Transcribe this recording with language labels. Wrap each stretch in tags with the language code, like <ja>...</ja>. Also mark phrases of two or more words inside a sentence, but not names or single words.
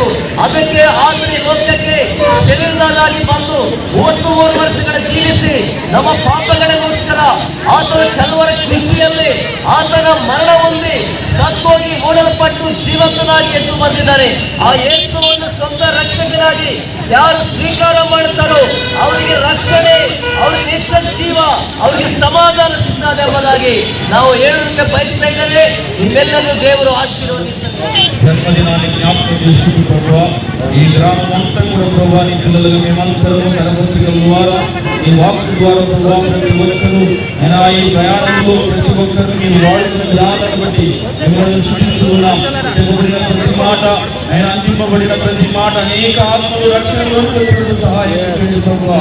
<kn>ಅದಕ್ಕೆ ಆತನ ಲೋಕಕ್ಕೆ ಶರೀರಧಾರಾಗಿ ಬಂದು 33 ವರ್ಷಗಳ ಜೀವಿಸಿ ನಮ್ಮ ಪಾಪಗಳಿಗೋಸ್ಕರ ಆತನ ಕಲ್ವರ ಕುರ್ಚಿಯಲ್ಲಿ ಆತನ ಮರಣ ಹೊಂದಿ ಸತ್ತೋಗಿ ಓಡಲ್ಪಟ್ಟು ಜೀವಂತನಾಗಿ ಎದ್ದು ಬಂದಿದ್ದಾರೆ. ಆ ಯೇಸುವನ್ನು ಸ್ವಂತ ರಕ್ಷಕನಾಗಿ ಯಾರು ಸ್ವೀಕಾರ ಮಾಡುತ್ತಾರೋ ಅವರಿಗೆ ರಕ್ಷಣೆ, ಅವರಿಗೆ ನಿತ್ಯ ಜೀವ, ಅವರಿಗೆ ಸಮಾಧಾನ ಸಿಗ್ತದೆ ಎಂಬುದಾಗಿ ನಾವು ಹೇಳೋದಕ್ಕೆ ಬಯಸ್ತಾ ಇದ್ದೇವೆ. ನಿಮ್ಮೆಲ್ಲರೂ ದೇವರು ಆಶೀರ್ವದಿಸಲಿ.</kn> <te>జన్మదినాన్ని జ్ఞాపకం చేసుకుంటూ ప్రభువా, ఈ గ్రామం అంతా కూడా ప్రభువా నీ పిల్లలకు మేమందరము కరపత్రికల ద్వారా నీ వాక్కు ద్వారా ప్రభువా ప్రతి ఒక్కరూ అయినా ఈ ప్రయాణంలో ప్రతి ఒక్కరు మీరు వాడుతున్న విధానాన్ని బట్టి మిమ్మల్ని స్తుతిస్తూ ఉన్నాం. చెప్పబడిన ప్రతి మాట, ఆయన అందింపబడిన ప్రతి మాట అనేక ఆత్మలు రక్షణలోకి వచ్చినట్టు సహాయం చేయండి ప్రభువా.</te>